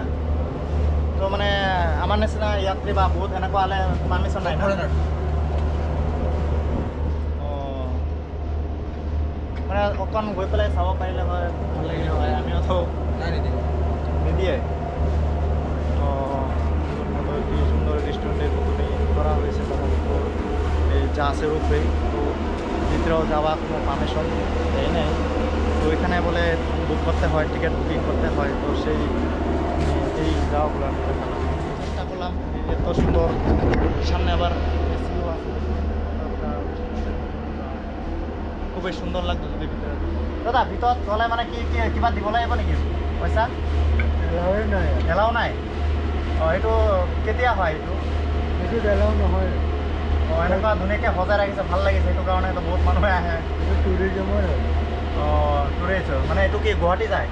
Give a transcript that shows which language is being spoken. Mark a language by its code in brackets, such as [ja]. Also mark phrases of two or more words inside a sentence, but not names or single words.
[as] তো মানে আমাৰ নিচিনা ইয়াত্ৰী বা বহুত এনেকুৱা হ'লে পাৰ্মিশ্যন নাই? অঁ মানে অকণ গৈ পেলাই চাব পাৰিলে হয়, ভাল লাগিলে হয়। আমিওতো নিদিয়ে। [bn] অঁ কি সুন্দর রেস্টুরেন্টের মতনই করা হয়েছে ব্রহ্মপুত্র এই জাহাজের উপরে। তো ভিতরেও যাওয়া কোনো পারমিশন দেয় নাই, তো এখানে বলে বুক করতে হয়, [en] ticket booking [bn] করতে হয়। তো সেই এই যাওয়াগুলো আমি দেখালাম, চেষ্টা করলাম। এত সুন্দর, সামনে আবার এসিও আছে, খুবই সুন্দর লাগতো যদি ভিতরে। [as] দাদা ভিতৰত গ'লে মানে কি কিবা দিব লাগিব নেকি পইচা? এলাও নাই? অঁ এইটো কেতিয়া হয়? এইটো এলাও নহয়। অঁ এনেকুৱা ধুনীয়াকৈ সজাই ৰাখিছে, ভাল লাগিছে, সেইটো কাৰণে বহুত মানুহে আহে। টুৰিজমৰ হয়। অঁ টুৰিষ্ট মানে এইটো কি গুৱাহাটী যায়?